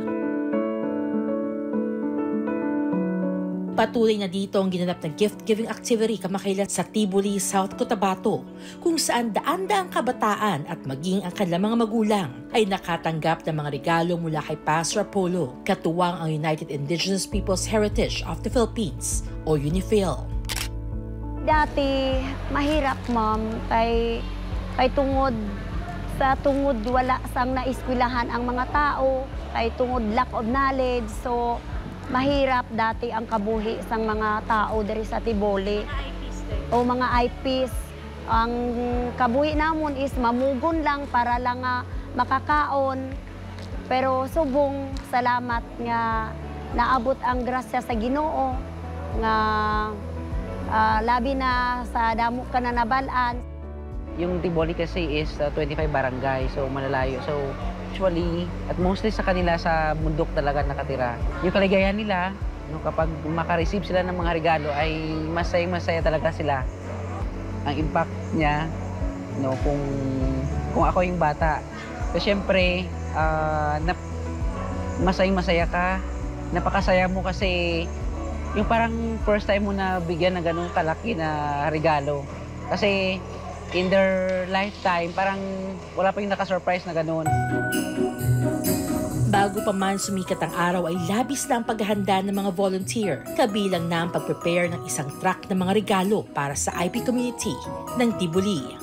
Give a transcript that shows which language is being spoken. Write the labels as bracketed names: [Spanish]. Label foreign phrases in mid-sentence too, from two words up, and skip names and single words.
[Filipino] Patuloy na dito ang ginanap na gift-giving activity kamakailan sa Tiboli, South Cotabato, kung saan daan-daang kabataan at maging ang kanilang mga magulang ay nakatanggap ng mga regalo mula kay Pastor Apollo, katuwang ang United Indigenous Peoples Heritage of the Philippines o UNIFIL. [Hiligaynon] Dati mahirap, ma'am, kay tungod wala sang naiskwelahan ang mga tao, kay tungod [English] lack of knowledge, [Hiligaynon] so mahirap dati ang kabuhi sang mga tao diri sa Tiboli o mga IPs. Ang kabuhi namon is mamugon lang para lang makakaon. Pero subong salamat nga naabot ang grasya sa Ginoo nga labi na sa damo ka na nabalaan. [Filipino] Yung Tiboli kasi is 25 barangay, so malalayo. So usually, at mostly sa kanila sa bundok talaga nakatira. Yung kaligayahan nila, no, kapag makareceive sila ng mga regalo, ay masaya talaga sila. Ang impact niya, no, kung ako yung bata. So syempre, masaya ka, napakasaya mo kasi yung parang first time mo na bigyan ng ganung kalaki na regalo. [English] Kasi in their lifetime, [Filipino] parang wala pa yung nakasurprise na gano'n. Bago pa man sumikat ang araw ay labis na ang paghahanda ng mga volunteer. Kabilang na ang pag-prepare ng isang truck ng mga regalo para sa IP community ng Tiboli.